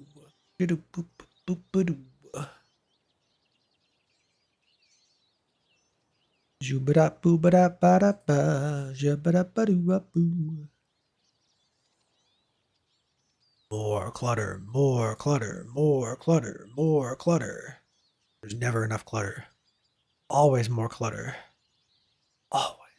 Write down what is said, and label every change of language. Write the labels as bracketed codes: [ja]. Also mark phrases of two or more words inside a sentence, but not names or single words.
[en] Do do boop boop boop ba do. Jubada boo ba da ba da ba. Jabada ba do ba boo. More clutter, more clutter, more clutter, more clutter. There's never enough clutter. Always more clutter. Always.